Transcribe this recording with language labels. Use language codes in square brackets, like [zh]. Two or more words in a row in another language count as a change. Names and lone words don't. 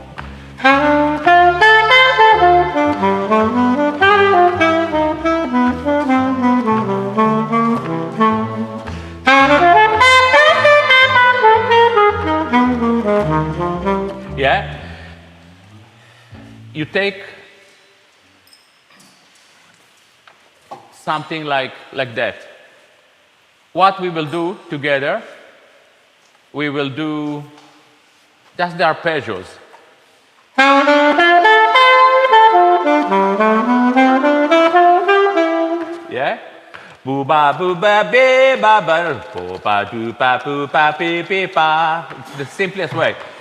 [en] yeah, you take something like that. What we will do together, we will do just the arpeggios. Yeah? Boo ba boo ba be ba ba boo ba doo ba boo ba be be ba. It's the simplest way.